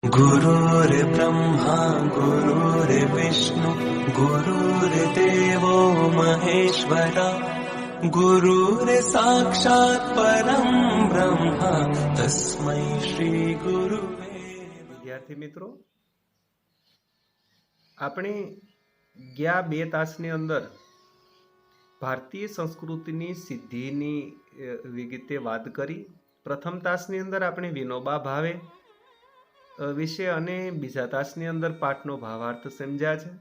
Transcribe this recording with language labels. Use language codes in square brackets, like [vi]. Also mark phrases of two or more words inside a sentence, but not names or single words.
[sa] गुरुर्ब्रह्मा गुरुर्विष्णु गुरुर्देवो महेश्वरा गुरुर्साक्षात् परं ब्रह्म तस्मै श्री गुरुवे। [gu] વિદ્યાર્થી મિત્રો, આપણે ગયા 2 તાસની અંદર ભારતીય સંસ્કૃતિની સિદ્ધિની વિગતે વાત કરી. પ્રથમ તાસની અંદર આપણે વિનોબા ભાવે વિશે અને બીજા તાસની અંદર પાઠનો ભાવાર્થ સમજ્યા છે.